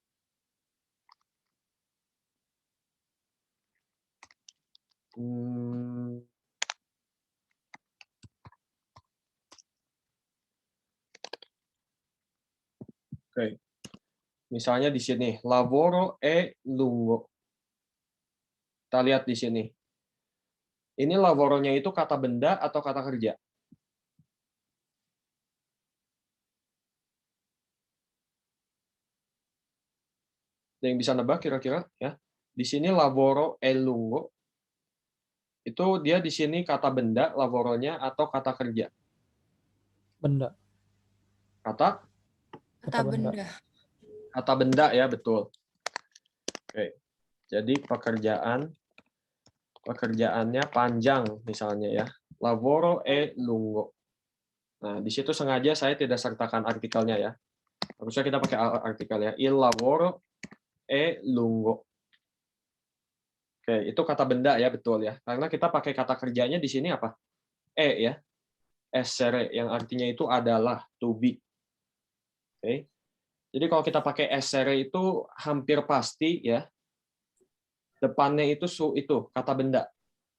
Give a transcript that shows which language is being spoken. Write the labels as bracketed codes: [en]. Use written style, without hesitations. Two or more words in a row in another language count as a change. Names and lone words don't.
[id] Oke. Misalnya di sini, [it] lavoro lungo. [id] Kita lihat di sini. Ini lavoronya itu kata benda atau kata kerja? Ada yang bisa nebak kira-kira ya? Di sini [it] lavoro lungo. [id] Itu dia di sini kata benda lavoronya atau kata kerja? Benda. Kata benda. Kata benda ya, betul. Oke. Jadi pekerjaannya panjang misalnya ya. [it] Lavoro lungo. [id] Nah, di situ sengaja saya tidak sertakan artikelnya ya. Harusnya kita pakai artikel ya. [it] Il lavoro lungo. [id] Oke, itu kata benda ya, betul ya. Karena kita pakai kata kerjanya di sini apa? Ya. Essere yang artinya itu adalah, [en] to be. [id] Oke. Jadi kalau kita pakai essere itu hampir pasti ya. Depannya itu kata benda.